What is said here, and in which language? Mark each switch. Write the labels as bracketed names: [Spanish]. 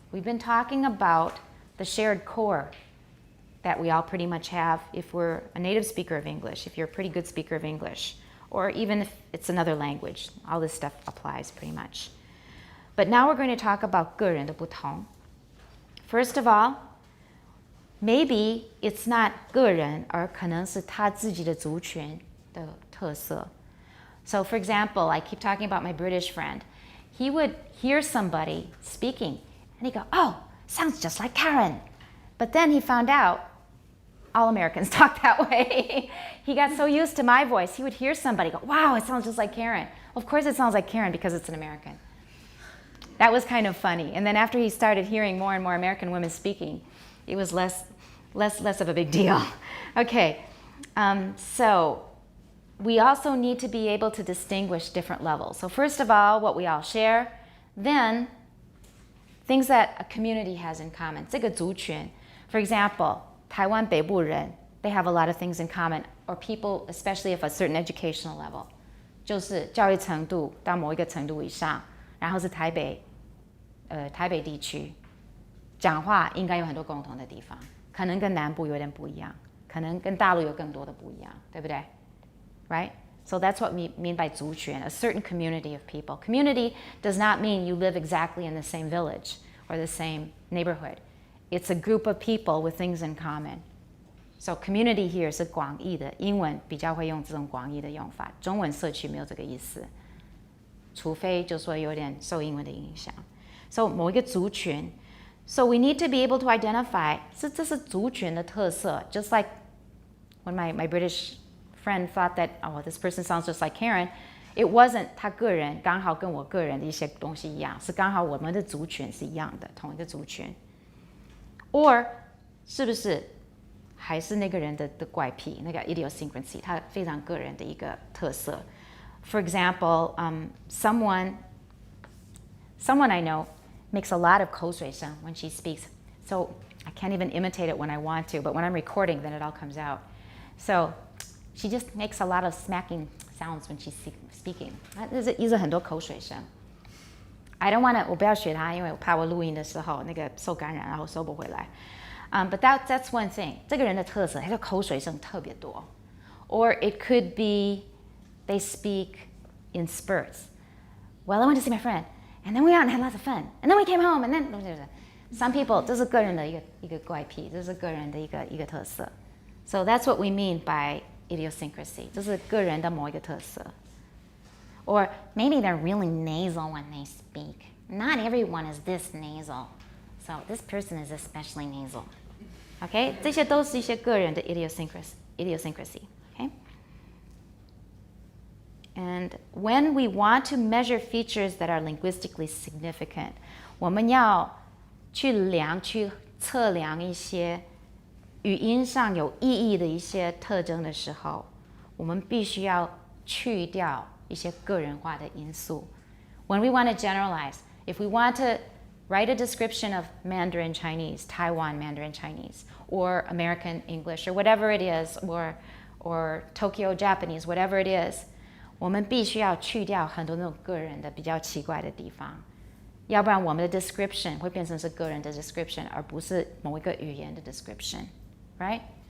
[English] We've been talking about the shared core that we all pretty much have if we're a native speaker of English, if you're a pretty good speaker of English, or even if it's another language. All this stuff applies pretty much. But now we're going to talk about [Chinese] 个人的不同. [English] First of all, maybe it's not [Chinese] 个人,而可能是他自己的族群的特色. [English] So for example, I keep talking about my British friend. He would hear somebody speaking and he'd go, oh, sounds just like Karen. But then he found out all Americans talk that way. He got so used to my voice, he would hear somebody go, wow, it sounds just like Karen. Of course it sounds like Karen because it's an American. That was kind of funny. And then after he started hearing more and more American women speaking, it was less of a big deal. Okay, so we also need to be able to distinguish different levels. So first of all, what we all share, then things that a community has in common. [Chinese] 这个族群. [English] For example, [Chinese] 台湾北部人, [English] they have a lot of things in common, or people, especially of a certain educational level. [Chinese] 就是教育程度到某一个程度以上，然后是台北地区，讲话应该有很多共同的地方，可能跟南部有点不一样，可能跟大陆有更多的不一样，对不对？ [English] Right? So that's what we mean by 族群, a certain community of people. Community does not mean you live exactly in the same village or the same neighborhood. It's a group of people with things in common. So community here [Chinese] 是广义的，英文比较会用这种广义的用法，中文社区没有这个意思，除非就说有点受英文的影响。 So 某一个族群 [English] So we need to be able to identify [Chinese] 这是族群的特色 [English] Just like when my British friend thought that, oh, this person sounds just like Karen, it wasn't [Chinese] 他个人刚好跟我个人的一些东西一样，是刚好我们的族群是一样的，同一个族群。 [English] Or [Chinese] 是不是还是那个人的怪癖，那个 idiosyncrasy， 他非常个人的一个特色。 [English] For example, someone I know makes a lot of 口水声 when she speaks. So I can't even imitate it when I want to, but when I'm recording, then it all comes out. So she just makes a lot of smacking sounds when she's speaking. [Chinese] 一直很多口水声。 [English] I don't want to, [Chinese] 我不要学她，因为我怕我录音的时候那个受感染，然后收不回来。 [English] But that's one thing. [Chinese] 这个人的特色，他的口水声特别多。 [English] Or it could be they speak in spurts. Well, I went to see my friend, and then we went out and had lots of fun, and then we came home, and then some people [Chinese] 这是个人的一个怪癖，这是个人的一个特色。 [English] So that's what we mean by idiosyncrasy. [Chinese] 这是个人的某一个特色。 [English] Or maybe they're really nasal when they speak. Not everyone is this nasal. So this person is especially nasal. Okay? [Chinese] 这些都是一些个人的 idiosyncrasy. Okay? [English] And when we want to measure features that are linguistically significant, [Chinese] 我们要去测量一些语音上有意义的一些特征的时候，我们必须要去掉一些个人化的因素。 [English] When we want to generalize, if we want to write a description of Mandarin Chinese, Taiwan Mandarin Chinese, or American English, or whatever it is, or Tokyo Japanese, whatever it is, [Chinese] 我们必须要去掉很多那种个人的比较奇怪的地方，要不然我们的 description 会变成是个人的 description， 而不是某一个语言的 description, [English] right?